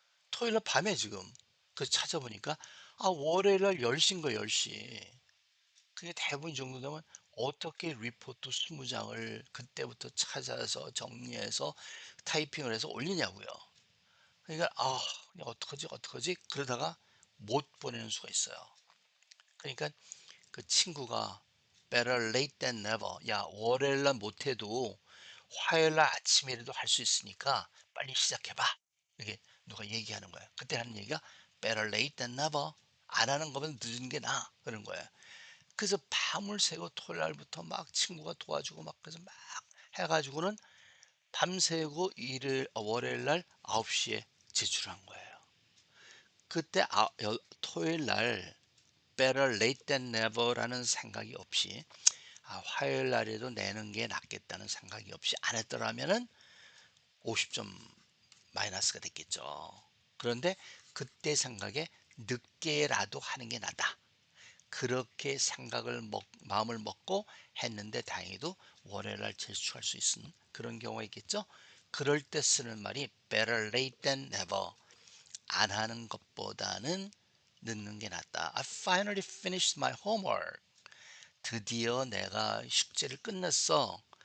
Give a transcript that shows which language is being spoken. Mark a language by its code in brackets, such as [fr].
[ko] 토요일 날 밤에 지금 그 찾아보니까 월요일 날 10시인 거예요, 10시. 그게 대부분 정도 되면 어떻게 리포트 20장을 그때부터 찾아서 정리해서 타이핑을 해서 올리냐고요. 그러니까 그냥 어떡하지 그러다가 못 보내는 수가 있어요. 그러니까 그 친구가 [en] better late than never. [ko] 야, 월요일 날 못해도 화요일 날 아침이라도 할 수 있으니까 빨리 시작해봐. 이렇게 누가 얘기하는 거야. 그때 하는 얘기가 [en] better late than never. [ko] 안 하는 거면 늦은 게 나아. 그런 거야. 그래서 밤을 새고 토요일 날부터 막 친구가 도와주고 막 그래서 막 해가지고는 밤새고 월요일 날 9시에 제출한 거예요. 그때 토요일 날 better late than never라는 생각이 없이 화요일 날에도 내는 게 낫겠다는 생각이 없이 안 했더라면은 50점 마이너스가 됐겠죠. 그런데 그때 생각에 늦게라도 하는 게 낫다. 그렇게 마음을 먹고 했는데 다행히도 월요일 날 제출할 수 있는 그런 경우가 있겠죠. 그럴 때 쓰는 말이 [en] better late than never. [ko] 안 하는 것보다는 늦는 게 낫다. [en] I finally finished my homework. [ko] 드디어 내가 숙제를 끝냈어.